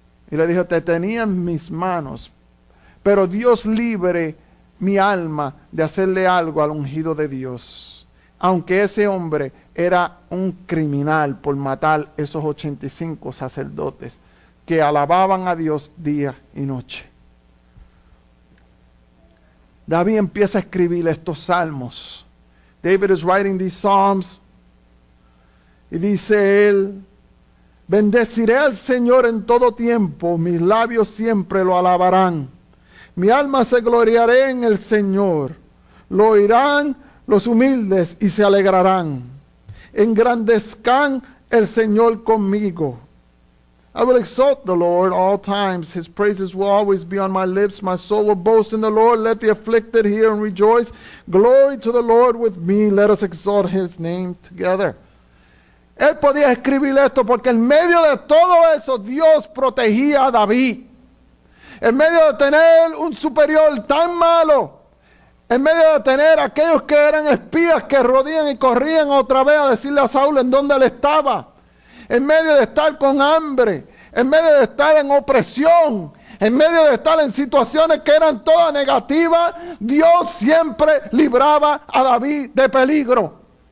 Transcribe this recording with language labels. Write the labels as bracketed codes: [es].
[es] Y le dijo, te tenía en mis manos. Pero Dios libre mi alma de hacerle algo al ungido de Dios. Aunque ese hombre era un criminal por matar esos 85 sacerdotes que alababan a Dios día y noche. David empieza a escribir estos salmos. [en] David is writing these psalms. [es] Y dice él, bendeciré al Señor en todo tiempo, mis labios siempre lo alabarán. Mi alma se gloriará en el Señor. Lo oirán los humildes y se alegrarán. Engrandezcan el Señor conmigo. [en] I will exalt the Lord all times. His praises will always be on my lips. My soul will boast in the Lord. Let the afflicted hear and rejoice. Glory to the Lord with me. Let us exalt his name together. [es] Él podía escribir esto porque en medio de todo eso Dios protegía a David. En medio de tener un superior tan malo, en medio de tener aquellos que eran espías que rodían y corrían otra vez a decirle a Saúl en dónde él estaba, en medio de estar con hambre, en medio de estar en opresión, en medio de estar en situaciones que eran todas negativas, Dios siempre libraba a David de peligro.